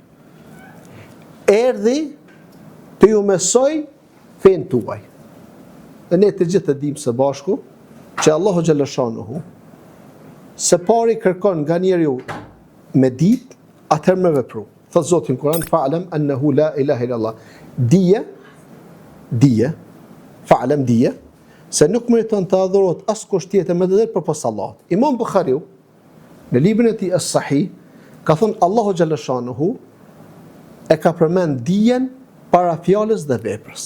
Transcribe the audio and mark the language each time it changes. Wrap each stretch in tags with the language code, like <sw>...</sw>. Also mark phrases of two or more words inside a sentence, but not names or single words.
<sq>Erdhi të ju mësoj fen tuaj. Dhe ne të gjithë të dimë së bashku që Allahu xhaleshanuhu se pari kërkon nga njeriu me ditë, atëherë me vepru. Thot Zoti në Kur'an,</sq> <ar>فاعلم أنه لا إله إلا الله.</ar> <sq>Dije, fa'lam dije, se nuk meriton të adhurohet askush tjetër me të drejtë përpos Allahut. Imam Buhariu në librin e tij as-Sahih ka thënë Allahu xhaleshanuhu e ka përmend dijen para fjalës dhe veprës.</sq>